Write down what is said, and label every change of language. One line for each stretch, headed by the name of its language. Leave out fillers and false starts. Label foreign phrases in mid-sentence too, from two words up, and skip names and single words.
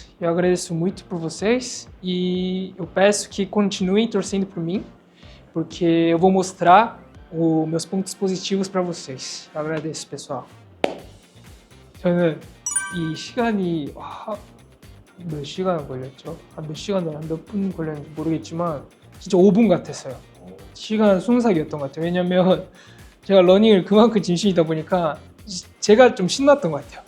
Portuguese: Eu agradeço muito por vocês e eu peço que continuem torcendo por mim, porque eu vou mostrar os meus pontos positivos para vocês. Eu agradeço, pessoal.
Korean: 저는 이 시간이 몇 시간 걸렸죠? 몇 시간 몇 분 걸렸는지 모르겠지만 진짜 5분 같았어요. 시간 순삭이었던 것 같아요. 왜냐면 제가 러닝을 그만큼 진심이다 보니까 제가 좀 신났던 것 같아요.